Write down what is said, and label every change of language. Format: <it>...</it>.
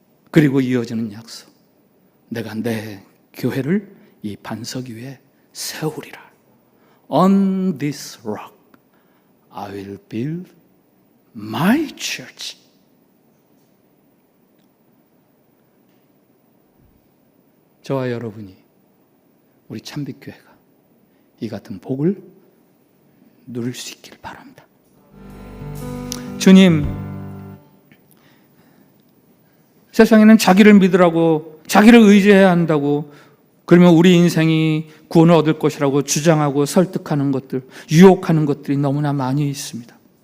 <ko>그리고 이어지는 약속, 내가 내 교회를 이 반석 위에 세우리라.</ko> <en>On this rock I will build my church.</en> <ko>저와 여러분이, 우리 참빛교회가 이 같은 복을 누릴 수 있길 바랍니다. 주님, 세상에는 자기를 믿으라고, 자기를 의지해야 한다고, 그러면 우리 인생이 구원을 얻을 것이라고 주장하고 설득하는 것들, 유혹하는 것들이 너무나 많이 있습니다.</ko>